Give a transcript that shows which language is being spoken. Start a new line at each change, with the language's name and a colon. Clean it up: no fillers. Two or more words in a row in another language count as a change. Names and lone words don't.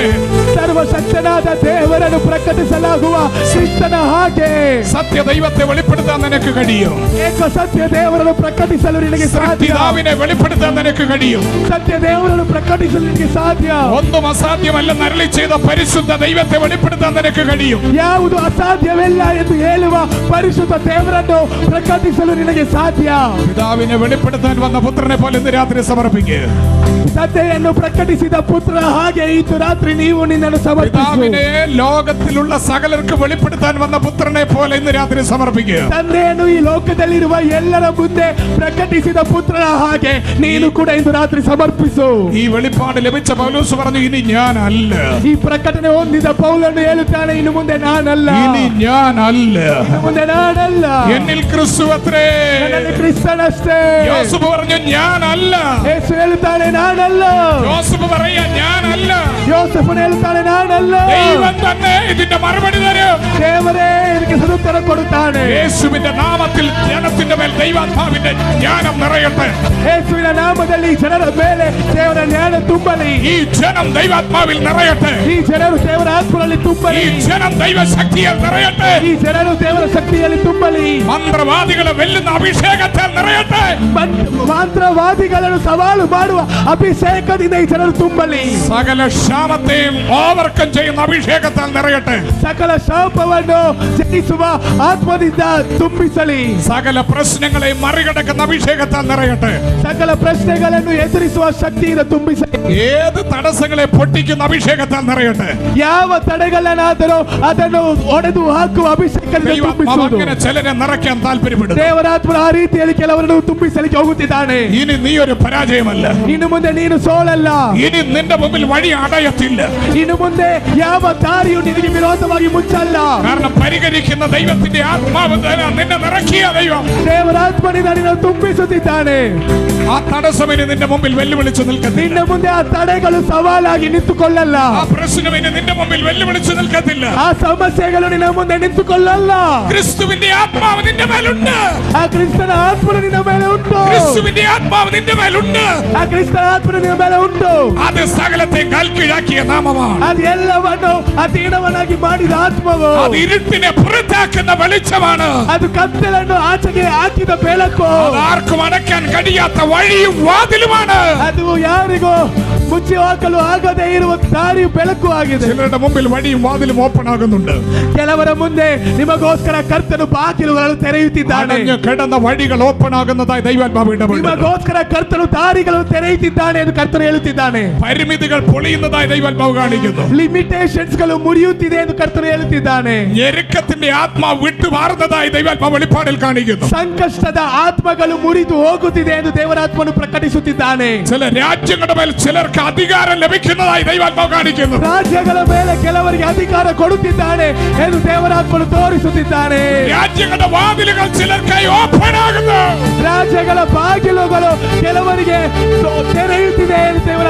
Kannada: ಸರ್ವಶಕ್ತನಾದ ದೇವರನ್ನು ಪ್ರಕಟಿಸಲಾಗುವ ಕ್ರಿಸ್ತನ ಹಾಗೆ
Malayalam: സത്യ ദൈവത്തെ വെളിപ്പെടുത്താൻ നിനക്ക് കഴിയും.
Kannada: ಏಕ ಸತ್ಯ ದೇವರನ್ನು ಪ್ರಕಟಿಸಲು ನಿನಗೆ ಸಾಧ್ಯ.
Malayalam: പിതാവിനെ വെളിപ്പെടുത്താൻ നിനക്ക് കഴിയും.
Kannada: ಸತ್ಯ ದೇವರನ್ನು ಪ್ರಕಟಿಸಲು ನಿನಗೆ ಸಾಧ್ಯ.
Malayalam: ഒന്നും അസാധ്യമല്ലെന്ന് അരുളി ചെയ്ത പരിശുദ്ധ ദൈവത്തെ വെളിപ്പെടുത്താൻ നിനക്ക് കഴിയും.
Kannada: ಯಾವುದು ಅಸಾಧ್ಯವಿಲ್ಲ ಎಂದು ಹೇಳುವ ಪರಿಶುದ್ಧ ದೇವರನ್ನು ಪ್ರಕಟಿಸಲು ನಿನಗೆ ಸಾಧ್ಯ.
Malayalam: പിതാവിനെ വെളിപ്പെടുത്താൻ വന്ന പുത്രനെ പോലെ ഇന്ന് രാത്രി സമർപ്പിക്കുക.
Kannada: ತಂದೆಯನ್ನು ಪ್ರಕಟಿಸಿದ ಪುತ್ರ ಹಾಗೆ ಇಂದು ರಾತ್ರಿ ನೀವು ನಿನ್ನನ್ನು ಸಮರ್ಪಿಸು.
Malayalam: പിതാവിനെ ലോകത്തിലുള്ള സകലർക്ക് വെളിപ്പെടുത്താൻ വന്ന പുത്രനെ പോലെ ഇന്ന് രാത്രി സമർപ്പിക്കുക.
Kannada: ತಂದೆಯನ್ನು ಈ ಲೋಕದಲ್ಲಿರುವ ಎಲ್ಲರ ಮುಂದೆ ಪ್ರಕಟಿಸಿದ ಪುತ್ರನ ಹಾಗೆ ನೀನು ಕೂಡ ಇಂದು ರಾತ್ರಿ ಸಮರ್ಪಿಸು.
Malayalam: ഈ വെളിപ്പാട് ലഭിച്ച പൗലോസ് പറഞ്ഞു ഇനി ഞാനല്ല.
Kannada: ಈ ಪ್ರಕಟಣೆ ಹೊಂದಿದ ಪೌಲನು ಹೇಳುತ್ತಾನೆ ಇನ್ನು ಮುಂದೆ ನಾನಲ್ಲ.
Malayalam: ഇനി ഞാനല്ല
Kannada: ಇನ್ನು ಮುಂದೆ ನಾನಲ್ಲ
Malayalam: എന്നിൽ ക്രിസ്തു അത്രേ.
Kannada: ನನ್ನಲ್ಲಿ ಕ್ರಿಸ್ತನಷ್ಟೇ.
Malayalam: യോസഫ് പറഞ്ഞു ഞാനല്ല.
Kannada: ಯೇಸು ಹೇಳುತ್ತಾನೆ ನಾನಲ್ಲ.
Malayalam: യോസഫ് പറയാ ഞാനല്ല.
Kannada: ಯೋಸೇಫನು ಹೇಳುತ್ತಾನೆ ನಾನಲ್ಲ.
Malayalam: ദൈവം തന്നെ ഇതിന്റെ മറുപടി തരും.
Kannada: ದೇವರೇ ಇದಕ್ಕೆ ಸದುತ್ತರ ಕೊಡುತ್ತಾನೆ.
Malayalam: യേശുവിന്റെ നാമത്തിൽ ജനത്തിന്റെ മേൽ ദൈവാത്മാവിന്റെ ജ്ഞാനം നിറയട്ടെ.
Kannada: ಯೇಸುವಿನ ನಾಮದಲ್ಲಿ ಜನರ ಮೇಲೆ ದೇವರ ಜ್ಞಾನ ತುಂಬಲಿ.
Malayalam: ഈ ജനം ദൈവാത്മാവിൽ നിറയട്ടെ.
Kannada: ಈ ಜನರು ದೇವರ ಆತ್ಮನಲ್ಲಿ
Malayalam: ഈ
Kannada: ತುಂಬಲಿ.
Malayalam: ജനം ദൈവശക്തിയിൽ നിറയട്ടെ.
Kannada: ಈ ಜನರು ದೇವರ ಶಕ್ತಿಯಲ್ಲಿ ತುಂಬಲಿ.
Malayalam: മന്ത്രവാദികളെ വെല്ലുന്ന അഭിഷേകത്തിൽ നിറയട്ടെ.
Kannada: ಮಂತ್ರವಾದಿಗಳನ್ನು ಸವಾಲು ಮಾಡುವ ಅಭಿಷೇಕದಿಂದ ಈ ಜನರು ತುಂಬಲಿ.
Malayalam: സകല ക്ഷാമത്തെയും ഓവർകം ചെയ്യുന്ന അഭിഷേകത്താൽ നിറയട്ടെ.
Kannada: ಸಕಲ ಶಾಪವನ್ನು ಜಯಿಸುವ ಆತ್ಮದಿಂದ ತುಂಬಿಸಲಿ.
Malayalam: സകല പ്രശ്നങ്ങളെ മറികടക്കുന്ന അഭിഷേകത്താൽ നിറയട്ടെ.
Kannada: ಸಕಲ ಪ್ರಶ್ನೆಗಳನ್ನು ಎದುರಿಸುವ ಶಕ್ತಿಯಿಂದ ತುಂಬಿಸಲಿ.
Malayalam: ഏത് തടസ്സങ്ങളെ പൊട്ടിക്കുന്ന അഭിഷേകത്താൽ നിറയട്ടെ.
Kannada: ಯಾವ ತಡೆಗಳನ್ನಾದರೂ ಅದನ್ನು ಒಡೆದು ಹಾಕುವ ಅಭಿಷೇಕದಿಂದ
Malayalam: ദൈവാത്മാവ്
Kannada: ತುಂಬಿಸುವುದು.
Malayalam: അങ്ങനെ ചിലരെ നിറയ്ക്കാൻ താല്പര്യപ്പെടുന്നു.
Kannada: ದೇವರಾತ್ಮನ ಆ ರೀತಿಯಲ್ಲಿ ಕೆಲವರನ್ನು ತುಂಬಿಸಲಿಕ್ಕೆ ಹೋಗುತ್ತಿದ್ದಾನೆ.
Malayalam: ഇനി നീ ഒരു പരാജയമല്ല.
Kannada: ಇನ್ನು ಮುಂದೆ ನೀನು ಸೋಲಲ್ಲ.
Malayalam: ഇനി നിന്റെ മുമ്പിൽ വഴി അടയത്തില്ല.
Kannada: ಇನ್ನು ಮುಂದೆ ಯಾವ ದಾರಿಯು ನಿನಗೆ ವಿರೋಧವಾಗಿ ಮುಚ್ಚಲ್ಲ.
Malayalam: കാരണം പരിഹരിക്കുന്ന ദൈവത്തിന്റെ ആത്മാവ് നിന്നെ നിറക്കിയ ദൈവം
Kannada: ದೇವರಾತ್ಮನಿಂದ ನಿನ್ನನ್ನು ತುಂಬಿಸುತ್ತಿದ್ದಾನೆ.
Malayalam: ആ തടസ്സം ഇനി നിന്റെ മുമ്പിൽ വെല്ലുവിളിച്ചു നിൽക്കത്തില്ല.
Kannada: ನಿನ್ನ ಮುಂದೆ ಆ ತಡೆಗಳು ಸವಾಲಾಗಿ ನಿಂತುಕೊಳ್ಳಲ್ಲ.
Malayalam: ആ പ്രശ്നം ഇനി നിന്റെ മുമ്പിൽ വെല്ലുവിളിച്ചു നിൽക്കത്തില്ല.
Kannada: ಆ ಸಮಸ್ಯೆಗಳು ನಿನ್ನ ಮುಂದೆ ನಿಂತುಕೊಳ್ಳಲ್ಲ.
Malayalam: ക്രിസ്തുവിന്റെ ആത്മാവ് നിന്റെ മേലുണ്ട്.
Kannada: ಆ ಕ್ರಿಸ್ತನ ಆತ್ಮನು ನಿನ್ನ ಮೇಲೆ ಉಂಟು.
Malayalam: ക്രിസ്തുവിന്റെ ആത്മാവ് നിന്റെ മേലുണ്ട്.
Kannada: ಆ ಕ್ರಿಸ್ತನ ಆತ್ಮನು ನಿನ್ನ ಮೇಲೆ ಉಂಟು.
Malayalam: അത് സകലത്തെ കൽക്കീഴാക്കിയ നാമമാണ്.
Kannada: ಅದು ಎಲ್ಲವನ್ನು ಅಧೀನವನ್ನಾಗಿ ಮಾಡಿದ ಆತ್ಮವು.
Malayalam: അത് ഇരുട്ടിനെ പുറത്താക്കുന്ന വെളിച്ചമാണ്.
Kannada: ಅದು ಕತ್ತಲನ್ನು ಆಚೆಗೆ ಹಾಕಿದ ಬೆಳಕು.
Malayalam: അത് ആർക്കും അടയ്ക്കാൻ കഴിയാത്ത വഴിയും വാതിലുമാണ്.
Kannada: ಅದು ಯಾರಿಗೂ ಮುಚ್ಚಿ ಹಾಕಲು ಆಗದೇ ಇರುವ ದಾರಿಯು ಬೆಳಕು ಆಗಿದೆ.
Malayalam: ചിലരുടെ മുമ്പിൽ വഴിയും വാതിലും ഓപ്പൺ ആകുന്നുണ്ട്.
Kannada: ಕೆಲವರ ಮುಂದೆ ನಿಮಗೋಸ್ಕರ ಕರ್ತನು ಬಾಗಿಲುಗಳನ್ನು ತೆರೆಯುತ್ತಿದ್ದಾನೆ.
Malayalam: അടഞ്ഞു കിടന്ന വഴികൾ ഓപ്പൺ ആകുന്നതായി ദൈവാത്മാവ് ഇടപെടുന്നു.
Kannada: ನಿಮಗೋಸ್ಕರ ಕರ್ತನು ದಾರಿಗಳನ್ನು ತೆರೆಯುತ್ತಿದ್ದಾನೆ ಎಂದು ಕರ್ತನು ಹೇಳುತ್ತಿದ್ದಾನೆ.
Malayalam: പരിമിതികൾ പൊളിയുന്നതായി ദൈവാത്മാവ് കാണിക്കുന്നു.
Kannada: ಲಿಮಿಟೇಷನ್ಸ್ ಗಳು ಮುರಿಯುತ್ತಿದೆ ಎಂದು ಕರ್ತನು ಹೇಳುತ್ತಿದ್ದಾನೆ.
Malayalam: ഞെരുക്കത്തിന്റെ ആത്മാവ് വിട്ടുമാറുന്നതായി ദൈവാത്മാവ് വെളിപ്പാടിൽ കാണിക്കുന്നു.
Kannada: ಸಂಕಷ್ಟದ ಆತ್ಮಗಳು ಮುರಿದು ಹೋಗುತ್ತಿದೆ ಎಂದು ದೇವರಾತ್ಮನು ಪ್ರಕಟಿಸುತ್ತಿದ್ದಾನೆ.
Malayalam: ചില രാജ്യങ്ങളുടെ മേൽ ചിലർക്ക് അധികാരം ലഭിക്കുന്നതായി ദൈവാത്മാവ് കാണിക്കുന്നു.
Kannada: ರಾಜ್ಯಗಳ ಮೇಲೆ ಕೆಲವರಿಗೆ ಅಧಿಕಾರ ಕೊಡುತ್ತಿದ್ದಾನೆ ಎಂದು ದೇವರಾತ್ಮನು ತೋರಿಸುತ್ತಿದ್ದಾನೆ.
Malayalam: രാജ്യങ്ങളുടെ വാതിലുകൾ ചിലർക്കായി ഓപ്പൺ ആകുന്നു.
Kannada: ರಾಜ್ಯಗಳ ಬಾಗಿಲುಗಳು ಕೆಲವರಿಗೆ ತೆರೆಯುತ್ತಿದೆ ಎಂದು ದೇವರಾತ್ಮನು ತೋರಿಸುತ್ತಿದ್ದಾನೆ.